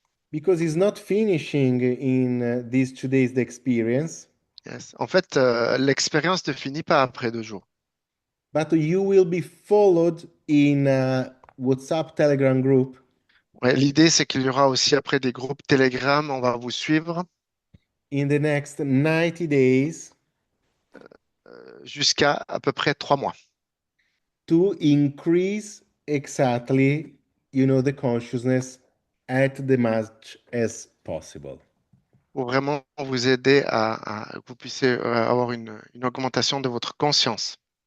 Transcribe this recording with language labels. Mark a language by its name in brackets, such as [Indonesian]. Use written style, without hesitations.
[English] because it's not finishing in these 2 days the experience, Yes. [French] En fait, l'expérience ne finit pas après 2 jours. [English] but you will be followed in a WhatsApp Telegram group [French] Ouais, l'idée, c'est qu'il y aura aussi après des groupes Telegram. On va vous suivre [English] in the next 90 days [French] jusqu'à à peu près 3 mois [English] to increase exactly, the consciousness at the much as possible. [French] pour vraiment vous aider à que vous puissiez avoir une augmentation de votre conscience.